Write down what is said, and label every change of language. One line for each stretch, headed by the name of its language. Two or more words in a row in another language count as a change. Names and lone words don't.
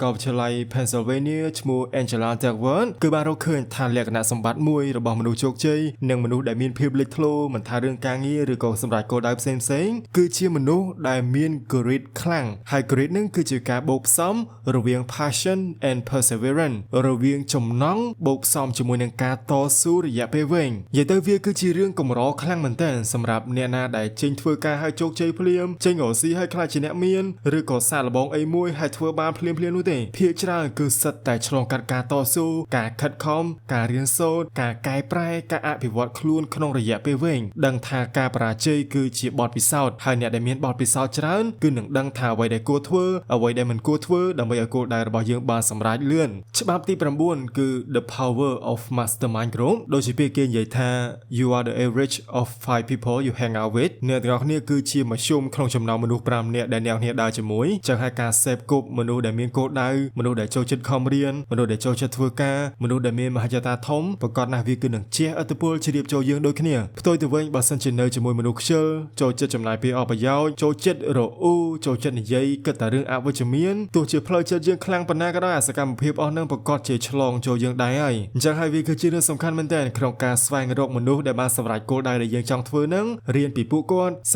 Khmer: លវិទ្យាល័យ Pennsylvania ឈ្មោះ Angela Duckworth គឺបានរកឃើញថាលក្ខណៈសម្បត្តិមួយរបស់មនុស្សជោគជ័យនិងមនុស្សដែលមានភាពលេចធ្លោមិនថារឿងការងារឬក៏សម្រាប់គោល ដៅផ្សេងៗគឺជាមនុស្សដែលមាន grit ខ្លាំងហើយ grit នឹងគឺជាការបូកផ្សំរវាង
English: passion and perseverance
Khmer: រវាងចំណង់បូកផ្សំជាមួយនឹងការតស៊ូរយៈពេលវែងនិយាយទៅវាគឺជារឿងកម្រខ្លាំងមែនទែនសម្រាប់អ្នកណាដែលចេញធ្វើការឲ្យជោគជ័យភ្លាមចេញរកស៊ីឲ្យខ្លាចជាអ្នកមានឬក៏សាកល្បងអីមួយឲ្យធ្វើបានភ្លាមនោះទេភាគច្រើនគឺសិតតែឆ្លងកាត់ការតស៊ូការខិតខំការរៀនសូត្រការកែប្រែការអភិវឌ្ឍខ្លួនក្នុងរយៈពេលវែងដឹង ថាការបរាជ័យគឺជាបទពិសោធន៍ហើយអ្នកដែលមានបទពិសោធន៍ច្រើនគឺនឹងដឹងថាអ្វីដែលគួរធ្វើអ្វីដែលមិនគួរធ្វើដើម្បីឲ្យគោលដៅរបស់យើងបានសម្រេចលឿនច្បាប់ទី9គឺ
English: the power of mastermind group
Khmer: ដូចជាពាក្យគេនិយាយថា
English: you are the average of 5 people you hang out with
Khmer: អ្នកទាំងអស់គ្នាគឺជាមធ្យមក្នុងចំណោមមនុស្ស5នាក់ដែលអ្នកគ្នាដើរជាមួយចឹងហើយការសេពគប់មនុស្សដែលមាន គោលដៅមនុស្សដែលចូលចិត្តខំរៀនមនុស្សដែលចូលចិត្តធ្វើការមនុស្សដែលមានមហិច្ឆតាធំប្រកាសណាស់វាគឺនឹងជះឥទ្ធិពលជ្រាបចូលយើងដូចគ្នាផ្ទុយទៅវិញបើសិនជានៅជាមួយមនុស្សខ្ជិលចូលចិត្តចំណាយពេលអស់ប្រយោជន៍ចូលចិត្តរអ៊ូចូលចិត្តនិយាយគិតតែរឿងអវិជ្ជមានទោះជាផ្លូវចិត្តយើងខ្លាំងប៉ុណ្ណាក៏ដោយអាសកម្មភាពអស់នឹងប្រកាសជាឆ្លងចូលយើងដែរហើយអញ្ចឹងហើយវាគឺជារឿងសំខាន់មែនទែនក្នុងការស្វែងរកមនុស្សដែលបានសម្រេចគោលដៅដែលយើងចង់ធ្វើនឹងរៀនពីពួកគាត់សិ